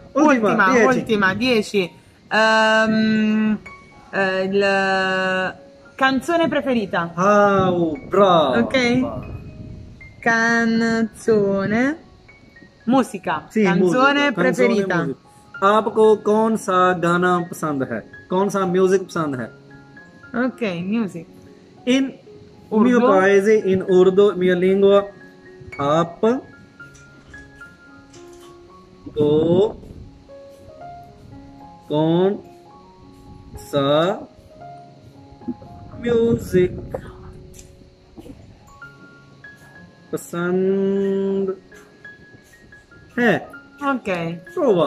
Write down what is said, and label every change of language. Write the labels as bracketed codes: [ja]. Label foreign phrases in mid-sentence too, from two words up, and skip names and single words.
[it] Ultima, 10. Canzone preferita. Ah, bravo. Ok. Canzone. Musica. Sì, canzone musica, preferita. canzone, musica. [ur] آپ کو کون سا گانا پسند ہے? کون سا میوزک پسند ہے? [en] Ok, music. [it] In Urdu. mio paese, in Urdu, mia lingua, [ur] آپ کو کون سا میوزک پسند ہے? Ok, Prova.